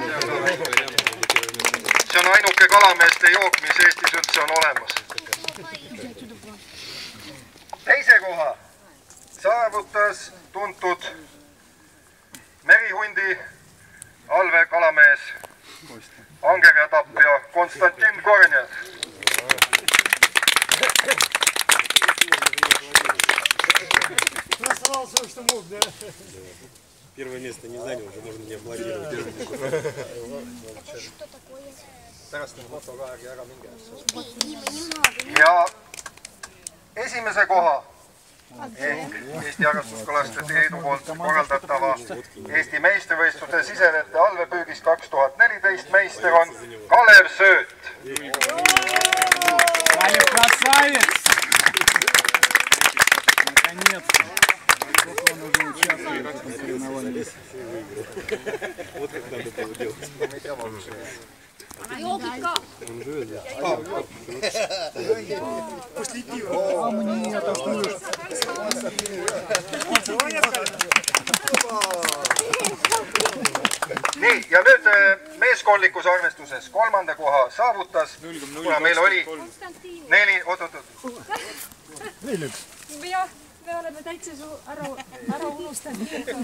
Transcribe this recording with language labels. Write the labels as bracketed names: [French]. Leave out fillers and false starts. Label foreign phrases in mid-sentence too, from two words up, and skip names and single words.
[Estonian] See on ainuke kalameeste jook, mis Eestis üldse on olemas. Teise koha saavutas tuntud merihundi Alve kalamees Angerja tapja Konstantin Kornjev. [Russian] Первое место не занял, уже можно не аплодировать. Ja esimese koha ehk Eesti Harrastuskalastajate Liidu poolt korraldatava Eesti meistrivõistluste sisevete allveepüügis 2014 meister on Kalev Sööt. Kalev красавец! Наконец-то! Сколько он уже участвует в соревнованиях. Вот как надо было делать. Он живет, да? После пива. А мне это что? [Estonian] Nii, ja nüüd meeskondlikus arvestuses kolmanda koha saavutas, kuna meil oli 4, oot-oot-oot. 4-1. Jah, me oleme täitsa ära unustanud.